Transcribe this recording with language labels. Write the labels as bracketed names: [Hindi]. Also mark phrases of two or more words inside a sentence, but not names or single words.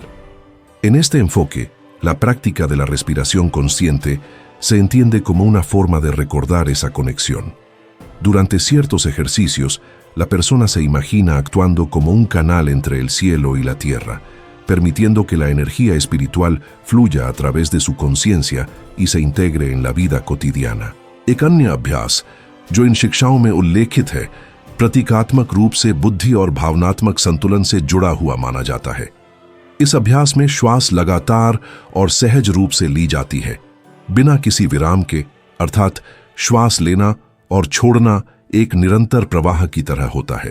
[Spanish] En este enfoque, la práctica de la respiración consciente se entiende como una forma de recordar esa conexión. Durante ciertos ejercicios, la persona se imagina actuando como un canal entre el cielo y la tierra, permitiendo que la energía espiritual fluya a través de su conciencia y se integre en la vida cotidiana. [Hindi] एक अन्य अभ्यास जो इन शिक्षाओं में उल्लेखित है, प्रतीकात्मक रूप से बुद्धि और भावनात्मक संतुलन से जुड़ा हुआ माना जाता है। इस अभ्यास में श्वास लगातार और सहज रूप से ली जाती है, बिना किसी विराम के, अर्थात श्वास लेना और छोड़ना एक निरंतर प्रवाह की तरह होता है।